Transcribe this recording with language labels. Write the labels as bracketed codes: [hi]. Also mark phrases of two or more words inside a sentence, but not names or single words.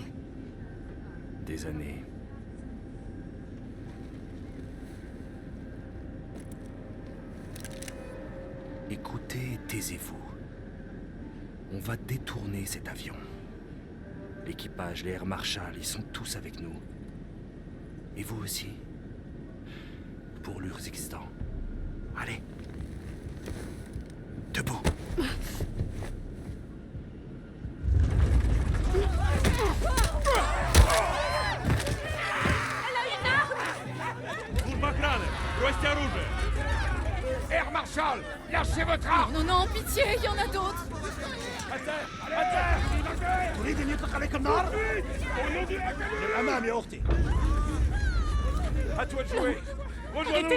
[fr] Des années. Écoutez et taisez-vous. On va détourner cet avion. L'équipage, les Air Marshal, ils sont tous avec nous. Et vous aussi. Pour l'Urzikstan. Allez. Debout. [ru] Бросьте оружие! [fr] Air Marshal, lâchez votre arme! Non, non, pitié, il y en a d'autres! [ar] تريد أن يطلق عليك النار؟ للأمام يا أختي! [fr] À toi de jouer! Rejoins-nous!